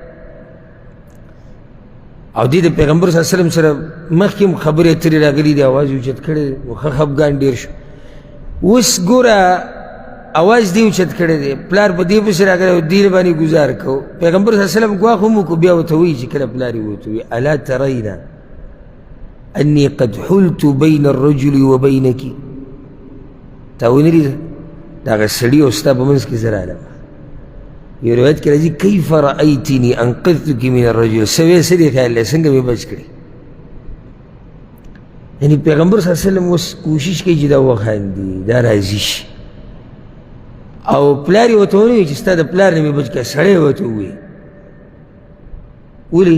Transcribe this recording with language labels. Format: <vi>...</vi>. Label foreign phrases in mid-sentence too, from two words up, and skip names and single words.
<ps>او دې د پیغمبر</ps> <ar>صلی الله علیه وسلم</ar> <ps>سره مخکې هم خبرې اترې راغلي دي، اواز یې اوچت کړی دی، نو ښه خفګان ډېر شو. اوس ګوره اواز دې اوچت کړی دی، پلار په دې پسې راغلی او دې باندې ګزار کو. پیغمبر</ps> <ar>صلی الله علیه وسلم</ar> <ps>ګواښ هم وکړو، بیا ورته وایي چې کله پلار یې ورته وایي</ps> <ar>الا ترین انی قد حلت بین الرجل وبینک،</ar> <ps>تا ونه لیده د هغه سړي او ستا په منځ کې زه رالم. یو روایت کې راځي</ps> <ar>کیف رأیتنی انقذتک من الرجل،</ar> <ps>څه وې څه دې خیال دی څنګه مې بچ کړې. یعنې پیغمبر</ps> <ar>صلی الله علیه وسلم</ar> <ps>اوس کوشش کوي چې دا وخاندي، دا راضي شي. او پلار یې ورته ونه وایي چې ستا د پلار نه مې بچ کړه، سړی ورته ووایي. ولې؟</ps>